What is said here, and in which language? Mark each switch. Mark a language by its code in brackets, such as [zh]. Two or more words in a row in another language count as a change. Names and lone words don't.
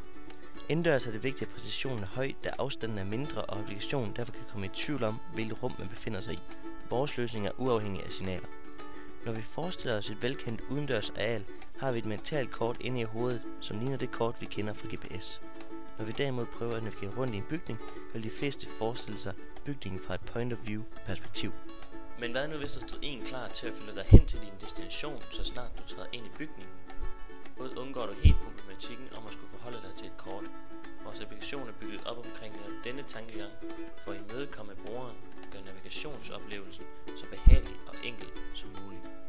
[da] Indendørs er det vigtigt, at præcisionen er høj, da afstanden er mindre, og applikationen derfor kan komme i tvivl om, hvilket rum man befinder sig i. Vores løsning er uafhængig af signaler. Når vi forestiller os et velkendt udendørs areal, har vi et mentalt kort inde i hovedet, som ligner det kort, vi kender fra GPS. Når vi derimod prøver at navigere rundt i en bygning, vil de fleste forestille sig bygningen fra et [en] point of view [da] perspektiv. Men hvad nu hvis der stod en klar til at følge dig hen til din destination, så snart du træder ind i bygningen? Både undgår du helt problematikken om at skulle forholde dig til et kort. Vores applikation er bygget op omkring denne tankegang for at imødekomme brugeren og gøre navigationsoplevelsen så behagelig og enkel som muligt.